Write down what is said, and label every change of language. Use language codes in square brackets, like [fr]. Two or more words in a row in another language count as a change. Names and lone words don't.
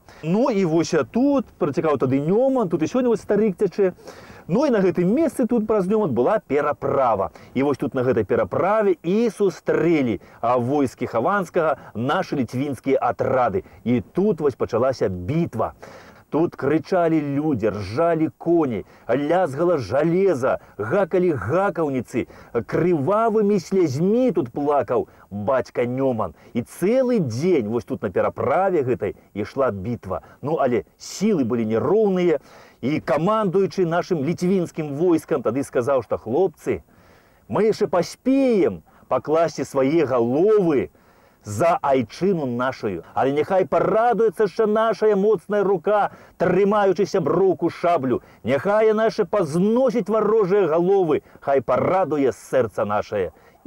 [be] Ну і вось тут працякаў тады Нёман, тут і сёння старык цячэ. Ну і на гэтым месцы тут праз Нёман была пераправа. І вось тут на гэтай пераправе і сустрэлі войскі Хаванскага нашы літвінскія атрады. І тут вось пачалася бітва. [ru] Тут кричали люди, ржали кони, лязгало железо, [be] гакали гакаўніцы, крывавыми слязьми тут плакаў бацька Нёман. [ru] И целый день [be] вот тут на пераправе гэтай ішла битва. Ну, але [ru] силы были [be] нероўныя, и командуючы нашим літвінскім войскам тады сказаў, что хлопцы, мы яшчэ паспеем пакласці свае галовы за айчыну нашую. Але няхай парадуецца яшчэ нашая моцная рука, трымаючыся броўку шаблю. Няхай наша пазносіць варожыя галовы, хай парадуе сэрца нашае.